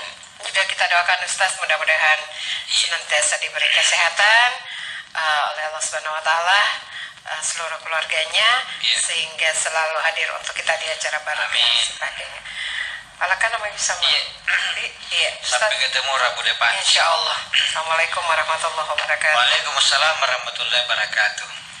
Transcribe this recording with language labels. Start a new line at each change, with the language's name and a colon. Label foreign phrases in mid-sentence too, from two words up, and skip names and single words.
Indonesian: Juga kita doakan Ustaz mudah-mudahan senantiasa diberi kesehatan oleh Allah
Arabic: سبحانه وتعالى,
Indonesian: seluruh keluarganya, sehingga selalu hadir untuk kita di acara Baruga dan sebagainya. Alakan nama bisa sampai ketemu Rabu depan.
Arabic: إن شاء الله. السلام عليكم ورحمة الله وبركاته. وعليكم السلام ورحمة الله وبركاته.